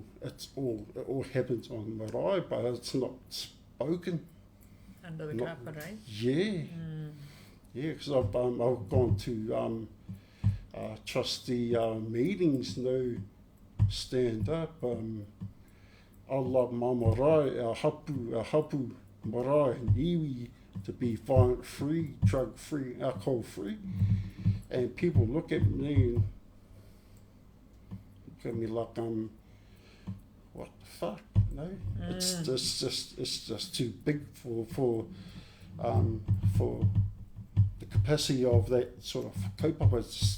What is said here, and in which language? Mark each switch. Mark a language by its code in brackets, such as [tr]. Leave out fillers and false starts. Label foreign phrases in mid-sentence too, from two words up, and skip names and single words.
[en] It all happens on the marae, but it's not spoken. Under the carpet, eh? Yeah. Yeah, because I've gone to trustee meetings, stand up. I love my marae, our [mi] hapu marae [en] and iwi to be violent free, drug free, alcohol free. And people look at me like what the fuck? It's just too big for the capacity of that sort of kaupapa.